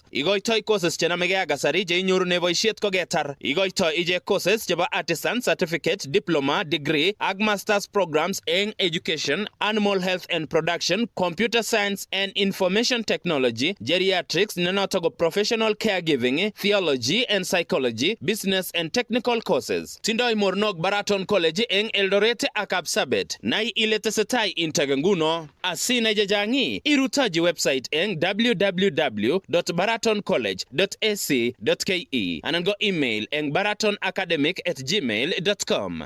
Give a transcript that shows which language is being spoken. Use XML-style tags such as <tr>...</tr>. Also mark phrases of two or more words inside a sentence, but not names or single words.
<kln>Igoitoi courses chenamege ak kasari je inyoru ne boisiet ko getar. Igoitoi ije courses chebo</kln> <en>artisan certificate, diploma, degree</en> <kln>ak</kln> <en>masters programs in education, animal health and production, computer science and information technology, geriatrics,</en> <kln>nenotogo</kln> <en>professional caregiving, theology and psychology, business and technical courses.</en> <kln>Tindoi mornog Baraton College eng Eldoret ak Kapsabet. Nai iletesetai intaganguno asina jajangi irutaji website eng www.baratoncollege.ac.ke anango email eng baratonacademic@gmail.com.</kln>